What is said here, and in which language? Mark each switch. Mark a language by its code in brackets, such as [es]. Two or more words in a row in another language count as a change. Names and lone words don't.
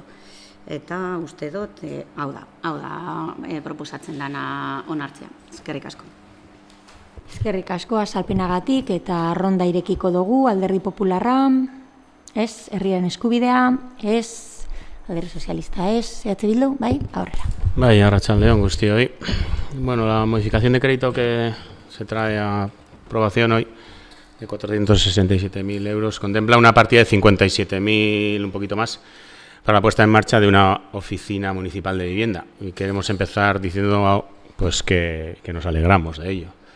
[eu] Eta uste dut, hau da proposatzen dana onartzea. Eskerrik asko. Eskerrik asko azalpenagatik eta ronda irekiko dugu Alderdi Popularra, ez, herriaren eskubidea, ez, Alderdi Sozialista, ez, EH Bildu, bai, aurrera. Bai, arratsaldeon guztioi. Bueno, [es] la modificación de crédito que se trae a aprobación hoy, de 467.000 euros, contempla una partida de 57.000, un poquito más, para la puesta en marcha de una oficina municipal de vivienda. Y queremos empezar diciendo pues, que nos alegramos de ello.